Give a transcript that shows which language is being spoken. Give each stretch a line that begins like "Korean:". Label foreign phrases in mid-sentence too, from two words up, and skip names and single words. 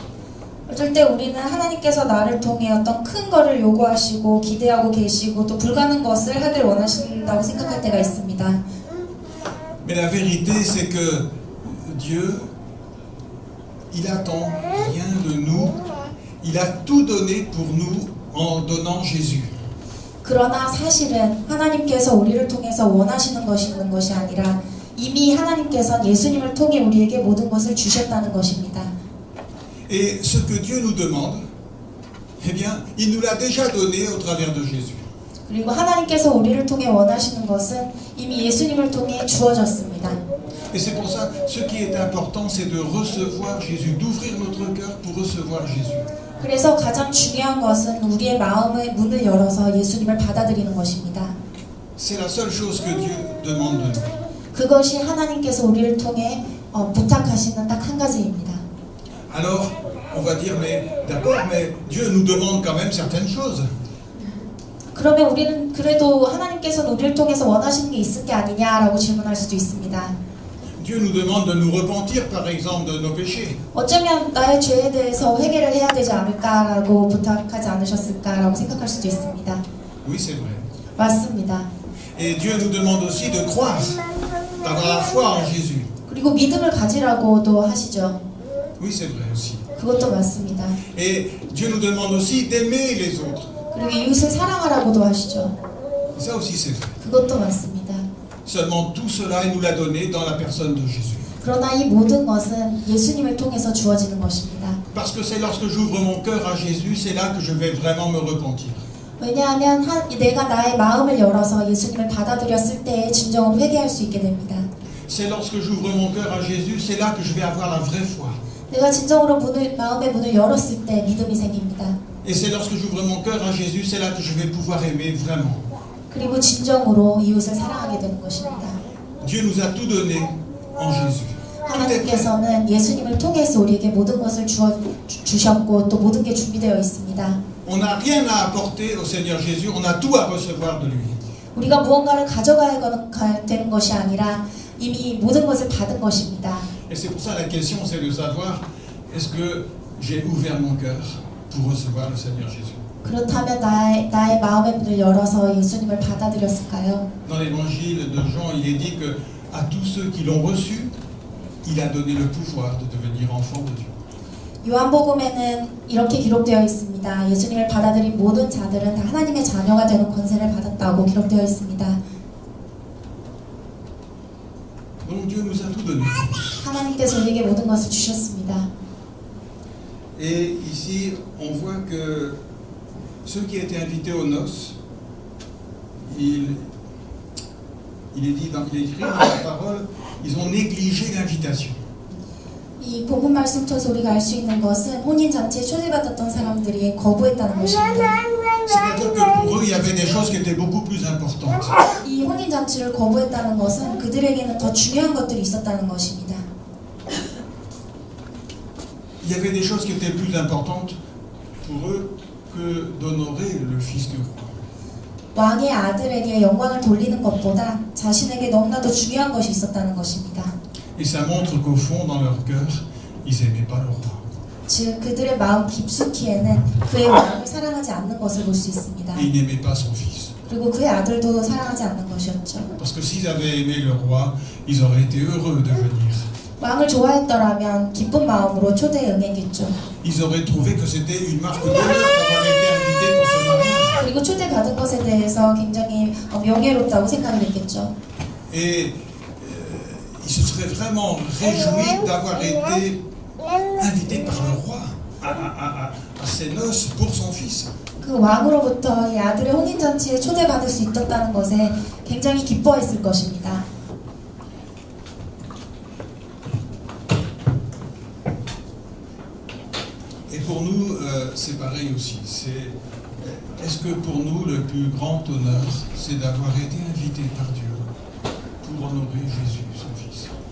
Korean: 어쩔 때 우리는 하나님께서 나를 통해 어떤 큰 거를 요구하시고 기대하고 계시고 또 불가능한 것을 하길 원하신다고 생각할 때가 있습니다.
French: Mais la vérité, c'est que Dieu, il attend rien de nous. Il a tout donné pour nous en donnant Jésus.
Korean: 그러나 사실은 하나님께서 우리를 통해서 원하시는 것이 있는 것이 아니라 이미 하나님께서 예수님을 통해 우리에게 모든 것을 주셨다는 것입니다.
French: Et ce que Dieu nous demande, eh bien, il nous l'a déjà donné au travers de Jésus.
Korean: 그리고 하나님께서 우리를 통해 원하시는 것은 이미 예수님을 통해 주어졌습니다.
French: Et c'est pour ça, ce qui est important, c'est de recevoir Jésus, d'ouvrir notre cœur pour recevoir Jésus.
Korean: 그래서 가장 중요한 것은 우리의 마음의 문을 열어서 예수님을 받아들이는 것입니다.
French: C'est la seule chose que Dieu demande de nous.
Korean: 그것이 하나님께서 우리를 통해 부탁하시는 딱 한 가지입니다.
French: Alors, on va dire, mais d'accord, mais Dieu nous demande quand même certaines choses.
Korean: 그러면 우리는 그래도 하나님께서는 우리를 통해서 원하시는 게 있을 게 아니냐라고 질문할 수도 있습니다.
French: Dieu nous demande de nous repentir, par exemple, de nos péchés.
Korean: 어쩌면 나의 죄에 대해서 회개를 해야 되지 않을까라고 부탁하지 않으셨을까라고 생각할 수도 있습니다.
French: Oui, c'est vrai.
Korean: 맞습니다.
French: Et Dieu nous demande aussi de croire, d'avoir la foi en Jésus.
Korean: 그리고 믿음을 가지라고도 하시죠.
French: Oui, c'est vrai aussi.
Korean: 그것도 맞습니다.
French: Et Dieu nous demande aussi d'aimer les autres.
Korean: 그리고 이웃을 사랑하라고도 하시죠.
French: Et ça aussi, c'est vrai.
Korean: 그것도 맞습니다.
French: Seulement tout cela, il nous l'a donné dans la personne de Jésus.
Korean: 그러나 이 모든 것은 예수님을 통해서 주어지는 것입니다.
French: Parce que c'est lorsque j'ouvre mon cœur à Jésus, c'est là que je vais vraiment me repentir.
Korean: 왜냐하면 내가 나의 마음을 열어서 예수님을 받아들였을 때 진정으로 회개할 수 있게 됩니다.
French: C'est lorsque j'ouvre mon cœur à Jésus, c'est là que je vais avoir la vraie foi.
Korean: 내가 진정으로 마음의 문을 열었을 때 믿음이 생깁니다.
French: Et c'est lorsque j'ouvre mon cœur à Jésus, c'est là que je vais pouvoir aimer vraiment.
Korean: 그리고 진정으로 이웃을 사랑하게 되는 것입니다.
French: Dieu nous a tout donné en Jésus.
Korean: 하나님께서는 예수님을 통해서 우리에게 모든 것을 주셨고 또 모든 게 준비되어 있습니다.
French: On n'a rien à apporter au Seigneur Jésus, on a tout à recevoir de lui.
Korean: 우리가 무언가를 가져가야 되는 것이 아니라 이미 모든 것을 받은 것입니다.
French: Et c'est pour ça la question, c'est de savoir, est-ce que j'ai ouvert mon cœur pour recevoir le Seigneur Jésus?
Korean: 그렇다면 나의 마음의 문을 열어서 예수님을 받아들였을까요?
French: Dans l'évangile de Jean, il est dit que à tous ceux qui l'ont reçu, il a donné le pouvoir de devenir enfant de Dieu.
Korean: 요한복음에는 이렇게 기록되어 있습니다. 예수님을 받아들인 모든 자들은 다 하나님의 자녀가 되는 권세를 받았다고 기록되어 있습니다.
French: Donc Dieu nous a tout donné.
Korean: 하나님께서 우리에게 모든 것을 주셨습니다.
French: Et ici, on voit que ceux qui étaient invités aux noces, il est écrit dans la parole, ils ont négligé l'invitation.
Korean: 이 복음 말씀 통해서 우리가 알 수 있는 것은 혼인 잔치에 초대받았던 사람들이 거부했다는 것입니다.
French: C'est-à-dire que pour eux, il y avait des choses qui étaient beaucoup plus importantes.
Korean: 이 혼인 잔치를 거부했다는 것은 그들에게는 더 중요한 것들이 있었다는 것입니다.
French: Il y avait des choses qui étaient plus importantes pour eux que d'honorer le Fils du roi.
Korean: 왕의 아들에게 영광을 돌리는 것보다 자신에게 너무나도 중요한 것이 있었다는 것입니다.
French: Et ça montre qu'au fond, dans leur cœur, ils n'aimaient pas le roi.
Korean: 즉 그들의 마음 깊숙이에는 그의 왕을 사랑하지 않는 것을 볼 수 있습니다.
French: Et ils n'aimaient pas son fils.
Korean: 그리고 그의 아들도 사랑하지 않는 것이었죠.
French: Parce que s'ils avaient aimé le roi, ils auraient été heureux de venir.
Korean: 왕을 좋아했더라면 기쁜 마음으로 초대에 응했겠죠.
French: Ils auraient trouvé que c'était une marque d'honneur d'avoir été invités pour ce mariage.
Korean: 그리고 초대받은 것에 대해서 굉장히 명예롭다고 생각을 했겠죠.
French: Et ils se seraient vraiment réjouis d'avoir été invités par le roi à ses noces pour son fils.
Korean: 그 왕으로부터 이 아들의 혼인잔치에 초대받을 수 있었다는 것에 굉장히 기뻐했을 것입니다.
French: Et pour nous, c'est pareil aussi. Est-ce que pour nous, le plus grand honneur, c'est d'avoir été invité par Dieu pour honorer Jésus, son Fils?